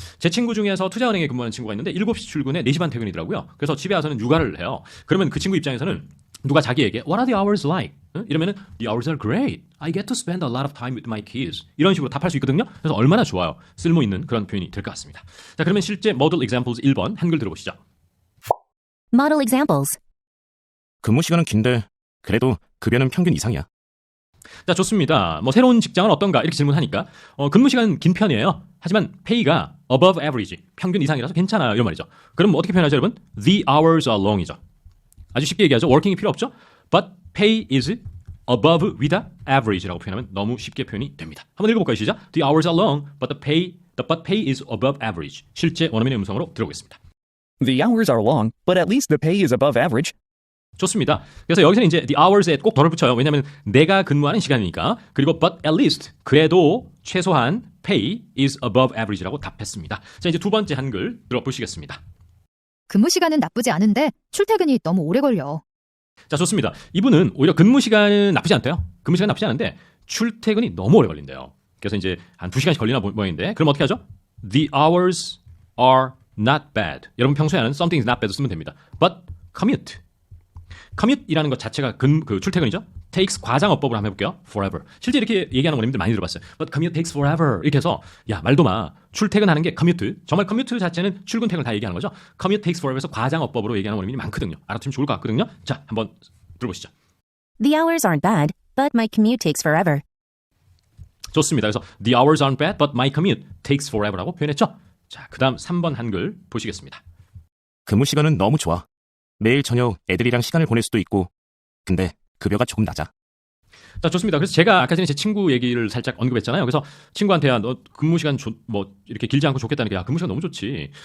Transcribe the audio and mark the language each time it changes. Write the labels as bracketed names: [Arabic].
[Korean] 제 친구 중에서 투자은행에 근무하는 친구가 있는데 7시 출근에 4시 반 퇴근이더라고요. 그래서 집에 와서는 육아를 해요. 그러면 그 친구 입장에서는 누가 자기에게 [English] What are the hours like? 이러면은 The hours are great. I get to spend a lot of time with my kids. [Korean] 이런 식으로 답할 수 있거든요. 그래서 얼마나 좋아요. 쓸모 있는 그런 표현이 될 것 같습니다. 자 그러면 실제 model examples 1번 한글 들어보시죠. [English] Model examples. [Korean] 근무 시간은 긴데 그래도 급여는 평균 이상이야. 자 좋습니다. 뭐 새로운 직장은 어떤가 이렇게 질문하니까 근무 시간은 긴 편이에요. 하지만 페이가 above average 평균 이상이라서 괜찮아요. 이런 말이죠. 그럼 뭐 어떻게 표현하죠 여러분? [English] The hours are long이죠. [Korean] 아주 쉽게 얘기하죠. working이 필요 없죠. [English] But pay is above with average [Korean] 라고 표현하면 너무 쉽게 표현이 됩니다. 한번 읽어볼까요? [English] 시작. The hours are long, but pay is above average. [Korean] 실제 원어민의 음성으로 들어보겠습니다. [English] The hours are long, but at least the pay is above average. [Korean] 좋습니다. 그래서 여기서는 이제 the hours에 꼭 덜을 붙여요. 왜냐하면 내가 근무하는 시간이니까. 그리고 but at least 그래도 최소한 pay is above average라고 답했습니다. 자, 이제 두 번째 한글 들어보시겠습니다. 근무 시간은 나쁘지 않은데 출퇴근이 너무 오래 걸려. 자, 좋습니다. 이분은 오히려 근무 시간은 나쁘지 않대요. 근무 시간 나쁘지 않은데 출퇴근이 너무 오래 걸린대요. 그래서 이제 한 2시간씩 걸리나 모양인데 그럼 어떻게 하죠? [English] The hours are not bad. [Korean] 여러분 평소에 하는 something is not bad 쓰면 됩니다. But commute. commute이라는 것 자체가 그 출퇴근이죠. takes 과장어법으로 한번 해볼게요. forever. 실제 이렇게 얘기하는 원님들 많이 들어봤어요. [English] But commute takes forever. [Korean] 이렇게 해서 야 말도 마. 출퇴근하는 게 commute. 정말 commute 자체는 출근 퇴근을 다 얘기하는 거죠. commute takes forever에서 과장어법으로 얘기하는 원님들이 많거든요. 알아두면 좋을 것 같거든요. 자, 한번 들어보시죠. [English] The hours aren't bad, but my commute takes forever. [Korean] 좋습니다. 그래서 [English] the hours aren't bad, but my commute takes forever라고 표현했죠. [Korean] 자, 그 다음 3번 한글 보시겠습니다. 근무 시간은 너무 좋아. 매일 저녁 애들이랑 시간을 보낼 수도 있고, 근데 급여가 조금 낮아. 자, 좋습니다. 그래서 제가 아까 전에 제 친구 얘기를 살짝 언급했잖아요. 그래서 친구한테 야, 너 근무 시간 뭐 이렇게 길지 않고 좋겠다는 게 야, 근무 시간 너무 좋지.